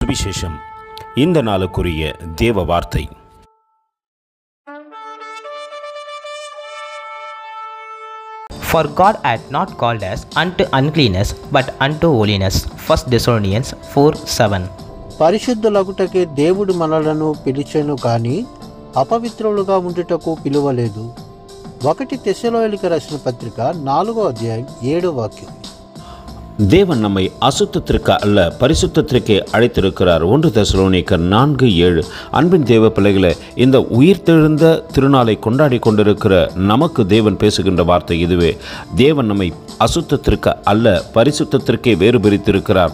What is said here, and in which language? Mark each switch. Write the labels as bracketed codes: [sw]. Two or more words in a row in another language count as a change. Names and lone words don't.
[ta] சுவிசேஷம். இந்த நாளுக்குரிய தேவ வார்த்தை. [en] For God hath not called us unto uncleanness, but unto holiness. 1 Thessalonians 4:7. [te] పరిశుద్ధులగుటకే దేవుడు మనలను పిలిచెను కానీ అపవిత్రులుగా ఉండుటకు పిలువలేదు. 1 తెస్సలోనికీయులకు రాసిన పత్రిక 4వ అధ్యాయం 7వ వాక్యం. [ta] தேவன் நம்மை அசுத்தத்திற்கு அல்ல பரிசுத்தத்திற்கே அழைத்திருக்கிறார். 1 தெசலோனிக்கர் 4:7. அன்பின் தேவ பிள்ளைகளை, இந்த உயிர்த்தெழுந்த திருநாளை கொண்டாடி கொண்டிருக்கிற நமக்கு தேவன் பேசுகின்ற வார்த்தை இதுவே. தேவன் நம்மை அசுத்தத்திற்கு அல்ல பரிசுத்தத்திற்கே வேறு பிரித்திருக்கிறார்.